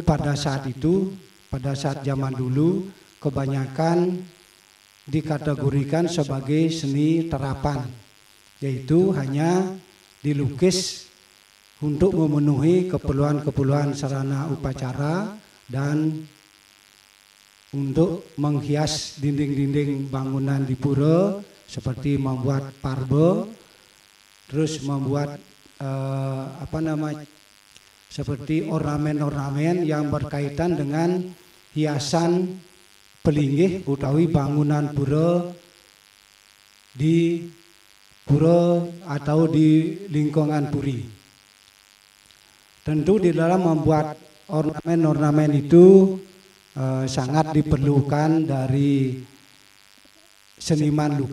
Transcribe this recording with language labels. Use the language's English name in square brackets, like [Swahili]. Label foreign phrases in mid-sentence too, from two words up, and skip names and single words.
[Indonesian] pada saat itu, pada saat zaman dulu, kebanyakan dikategorikan sebagai seni terapan, yaitu hanya dilukis untuk memenuhi keperluan-keperluan sarana upacara dan untuk menghias dinding-dinding bangunan di pura, seperti membuat parbe, terus membuat seperti ornamen-ornamen yang berkaitan dengan hiasan pelinggih utawi bangunan pura di pura atau di lingkungan puri. Tentu di dalam membuat ornamen-ornamen itu sangat diperlukan dari seniman